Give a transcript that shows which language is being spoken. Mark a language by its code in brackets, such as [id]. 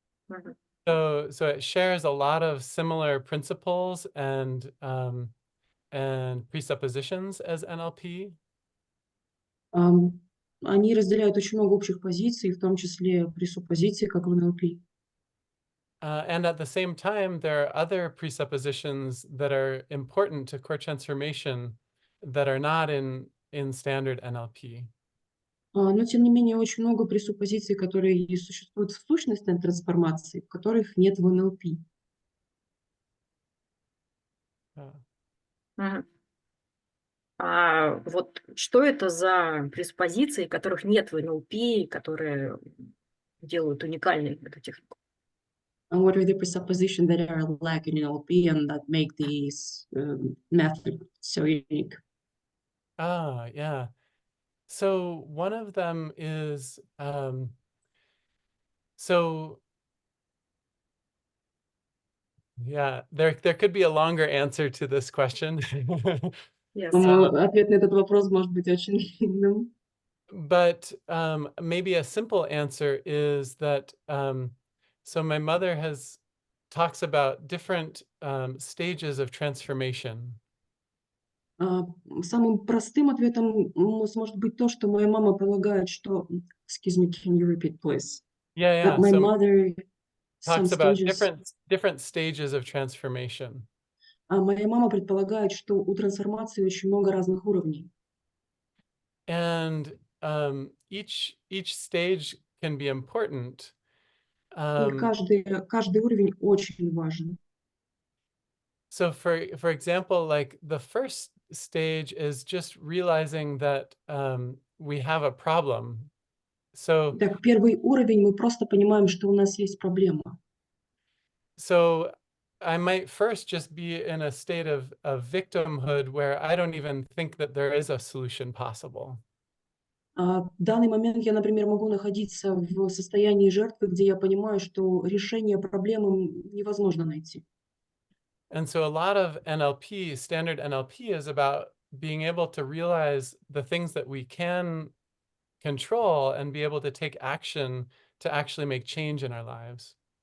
[en] Мгм. So it shares a lot of similar principles and presuppositions as NLP. [ru] Они разделяют очень много общих позиций, в том числе пресуппозиции, как в НЛП. [en] And at the same time, there are other presuppositions that are important to core transformation that are not in standard NLP. [ru] Но, тем не менее, очень много пресуппозиций, которые и существуют в сущностной трансформации, которых нет в НЛП. Мгм. А вот что это за преспозиции, которых нет в НЛП, которые делают уникальной эту технику? [en] And what are the presuppositions that are lacking in NLP and that make this method so unique? Yeah. So one of them is so Yeah, there could be a longer answer to this question. Yes. [ru] Ответ на этот вопрос может быть очень длинным. [en] But maybe a simple answer is that so my mother talks about different stages of transformation. [ru] Самым простым ответом сможет быть то, что моя мама полагает, что... [en] Excuse me, can you repeat, please? Yeah, That my So mother, some talks about stages... different stages of transformation. [ru] Моя мама предполагает, что у трансформации очень много разных уровней. [en] And each stage can be important. [ru] И каждый уровень очень важен. [en] So for example, like the first stage is just realizing that we have a problem. So [ru] Так, первый уровень, мы просто понимаем, что у нас есть проблема. [en] so I might first just be in a state of victimhood where I don't even think that there is a solution possible. [ru] В данный момент я, например, могу находиться в состоянии жертвы, где я понимаю, что решение проблемы невозможно найти. [en] And so a lot of NLP, standard NLP, is about being able to realize the things that we can control and be able to take action to actually make change in our lives.